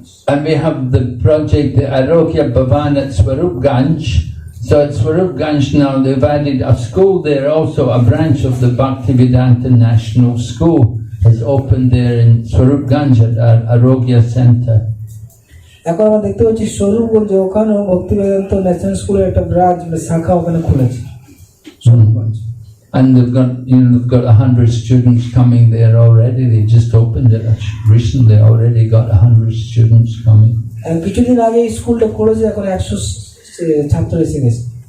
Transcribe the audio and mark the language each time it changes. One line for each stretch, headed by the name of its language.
English: And we have the project, the Arogya Bhavan at Swarupganj. So at Swarupganj now they've added a school there also, a branch of the Bhaktivedanta National School has opened there in Swarupganj at our Arogya Center.
Bangla: এখন আমরা দেখতে পাচ্ছি স্বরূপগঞ্জে ওখানেও ভক্তি Vedanta national স্কুলের একটা branch শাখা ওখানে খুলেছে Swarupganj.
English: And they've got 100 students coming there already. They just opened it recently. Already got 100 students coming.
Bangla: কিছুদিন আগে এই স্কুলটা খুলেছে, এখন 100 ছাত্র এসে গেছে।